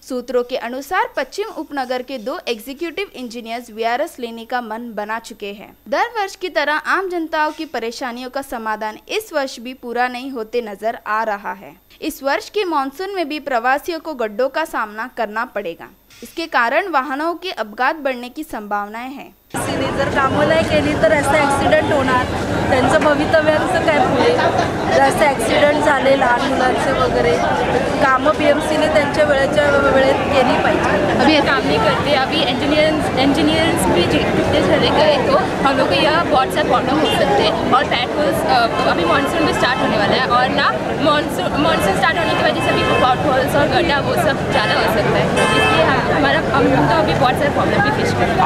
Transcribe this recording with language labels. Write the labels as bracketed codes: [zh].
[hi] सूत्रों के अनुसार पश्चिम उपनगर के 2 एग्जीक्यूटिव इंजीनियर्स वीआरएस लेने का मन बना चुके हैं। दर वर्ष की तरह आम जनताओं की परेशानियों का समाधान इस वर्ष भी पूरा नहीं होते नजर आ रहा है। इस वर्ष के मानसून में भी प्रवासियों को गड्ढों का सामना करना पड़ेगा। इसके कारण वाहनों के अपघात बढ़ने की संभावनाएं हैं। [mr] जर कामं नाही केली तर रस्ता ॲक्सिडेंट होणार, त्यांचं भवितव्याचं काय पुढे? रस्ते ॲक्सिडेंट झाले लहान मुलांचे वगैरे, कामं बीएमसीने त्यांच्या वेळेत केली पाहिजे। [hi] अभी काम नहीं करते, अभी इंजीनियर्स भी जितने चले गए तो हम लोग को यह बहुत सा प्रॉब्लम हो सकते हैं। और पेट्रोल्स अभी मानसून में स्टार्ट होने वाला है और ना मानसून स्टार्ट होने की वजह से अभी पॉटहोल्स और गड्ढा वो सब ज़्यादा हो सकता है। इसलिए हम तो अभी बहुत सारे प्रॉब्लम भी फेस कर रहे हैं।